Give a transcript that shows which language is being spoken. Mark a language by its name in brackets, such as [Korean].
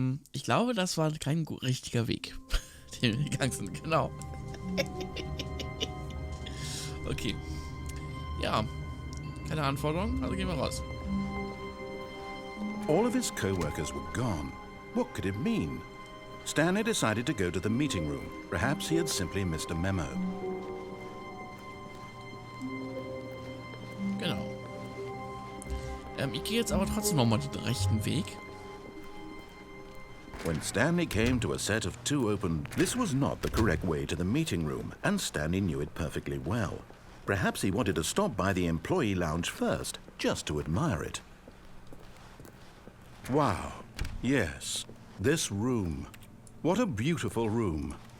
[German] Ich glaube, das war kein richtiger Weg, den wir gegangen sind. Genau. Okay. Ja. Keine Anforderung, also gehen wir raus. [English] All of his co-workers were gone. What could it mean? Stanley decided to go to the meeting room. Perhaps he had simply missed a memo. [German] Genau. Ich gehe jetzt aber trotzdem nochmal den rechten Weg. [English] When Stanley came to a set of two open, this was not the correct way to the meeting room, and Stanley knew it perfectly well. Perhaps he wanted to stop by the employee lounge first, just to admire it. Wow. Yes. This room. What a beautiful room.